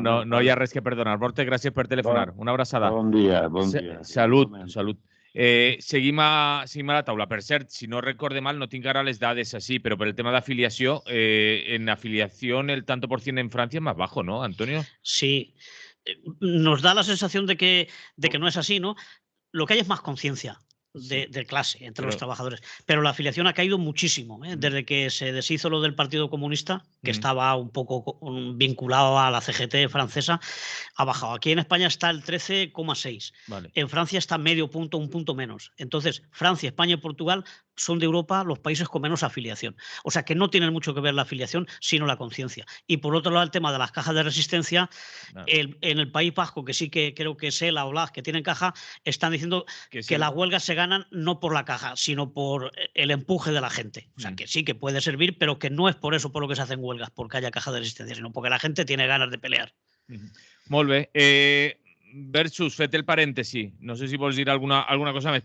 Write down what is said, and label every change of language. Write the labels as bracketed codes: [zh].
[ca] No hi ha res que perdonar. Borte, gràcies per telefonar. Una abraçada. Bon dia. Salut. Seguim a la taula. Per cert, si no recorde mal, no tinc ara les dades així, però per el tema d'afiliació, en afiliació [es] el tanto por cien en Francia es más bajo, ¿no, Antonio? Sí. Nos da la sensación de que no es así, ¿no? Lo que hay es más conciencia de clase entre los trabajadores. Pero la afiliación ha caído muchísimo, ¿eh? Desde que se deshizo lo del Partido Comunista, que estaba un poco vinculado a la CGT francesa, ha bajado. Aquí en España está el 13,6. Vale. En Francia está medio punto, un punto menos. Entonces, Francia, España y Portugal son de Europa los países con menos afiliación. O sea que no tienen mucho que ver la afiliación, sino la conciencia. Y por otro lado, el tema de las cajas de resistencia, en el País Vasco, que sí que creo que es ELA o LAG, que tienen caja, están diciendo que las huelgas se ganan no por la caja, sino por el empuje de la gente. O sea que sí que puede servir, pero que no es por eso por lo que se hacen huelgas, porque haya caja de resistencia, sino porque la gente tiene ganas de pelear. [ca] Molt bé. Versus, fet el parèntesi, no sé si vols dir alguna cosa més.